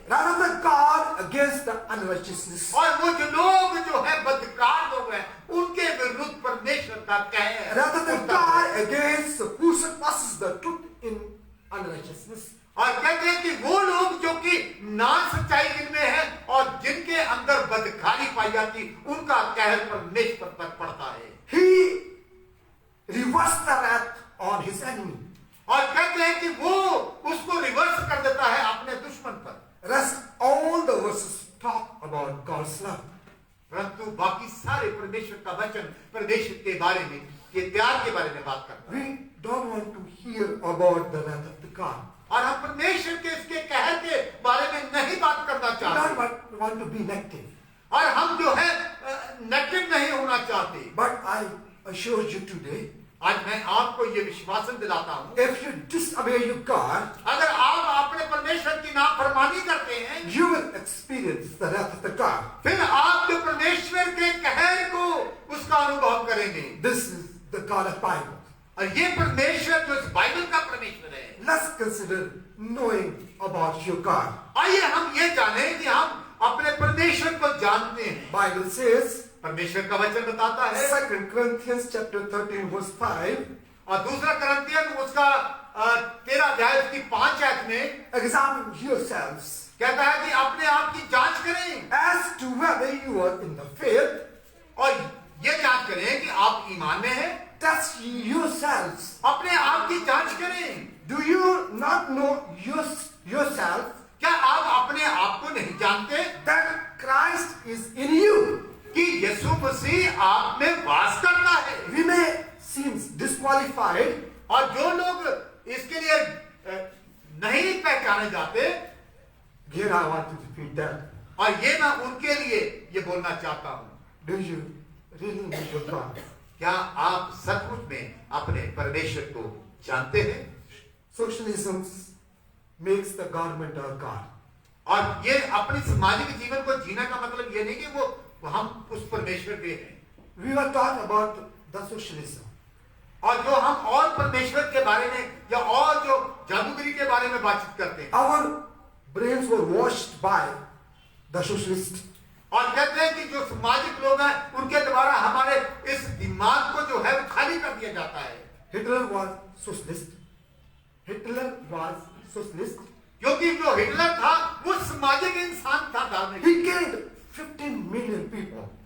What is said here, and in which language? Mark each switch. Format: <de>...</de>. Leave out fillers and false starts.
<en>Rather than God against the unrighteousness.</en> <hi>और वो जो लोग जो है बदकार लोग हैं, उनके विरुद्ध परमेश्वर का कहर।</hi> <en>Rather than God against who surpasses the truth in unrighteousness.</en> <hi>और कहते हैं कि वो लोग जो कि ना सच्चाई जिनमें है और जिनके अंदर बदकारी पाई जाती, उनका कहर परमेश्वर पर पड़ता है।</hi> <en>He reversed the wrath on his enemy.</en> <hi>और कहते हैं कि वो उसको रिवर्स कर देता है अपने दुश्मन पर।</hi> <en>Rest all the verses talk about God's love.</en> <hi>परंतु बाकी सारे परमेश्वर का वचन परमेश्वर के बारे में, के प्यार के बारे में बात करता है।</hi> <en>We don't want to hear about the wrath of the God.</en> <hi>और हम परमेश्वर के इसके कहर के बारे में नहीं बात करना</hi> <en>We</en> <hi>चाहते,</hi> <en>don't want to be negative.</en> <hi>और हम जो है नेगेटिव नहीं होना चाहते।</hi> <en>But I assure you today,</en> <hi>आज मैं आपको ये विश्वासन दिलाता हूँ,</hi> <en>if you disobey your God,</en> <hi>अगर आप अपने परमेश्वर की नाफरमानी करते हैं,</hi> <en>you will experience the wrath of the God.</en> <hi>फिर आप जो परमेश्वर के कहर को उसका अनुभव करेंगे।</hi> <en>This is the God of Bible.</en> <hi>और ये परमेश्वर जो इस बाइबल का परमेश्वर है।</hi> <en>Let's consider knowing about your God.</en> <hi>आइए हम ये जानें कि हम अपने परमेश्वर को जानते हैं।</hi> <en>Bible says,</en> <hi>परमेश्वर का वचन बताता है,</hi> <en>2 Corinthians chapter 13 verse 5,</en> <hi>और दूसरा करंथियन उसका 13 अध्याय उसकी 5 आयत में</hi> <en>examine yourselves</en> <hi>कहता है कि अपने आप की जांच करें,</hi> <en>as to whether you are in the faith.</en> <hi>और ये जांच करें कि आप ईमान में हैं।</hi> <en>Test yourselves.</en> <hi>अपने आप की जांच करें।</hi> <en>Do you not know yourself</en> <hi>क्या आप अपने आप को नहीं जानते</hi> <en>that Christ is in you?</en> <hi>कि यीशु मसीह आप में वास करता है?</hi> <en>We may seem disqualified.</en> <hi>और जो लोग इसके लिए नहीं पहचाने जाते,</hi> <en>Here I want to repeat that.</en> <hi>और ये मैं उनके लिए ये बोलना चाहता हूँ,</hi> <en>Do you really know your God?</en> <hi>क्या आप सचमुच में अपने परमेश्वर को जानते हैं?</hi> <en>Socialism makes the government our God.</en> <hi>और ये अपने सामाजिक जीवन को जीने का मतलब ये नहीं कि वो हम उस परमेश्वर के हैं।</hi> <en>We were taught about the socialism.</en> <hi>और जो हम और परमेश्वर के बारे में या और जो जादूगरी के बारे में बातचीत करते हैं,</hi> <en>Our brains were washed by the socialists.</en> <hi>और कहते हैं कि जो सामाजिक लोग हैं उनके द्वारा हमारे इस दिमाग को जो है वो खाली कर दिया जाता है।</hi> <en>Hitler was socialist. Hitler was socialist.</en> <hi>क्योंकि जो हिटलर था वो सामाजिक इंसान था, धार्मिक।</hi> <en>He killed 15 million people,</en>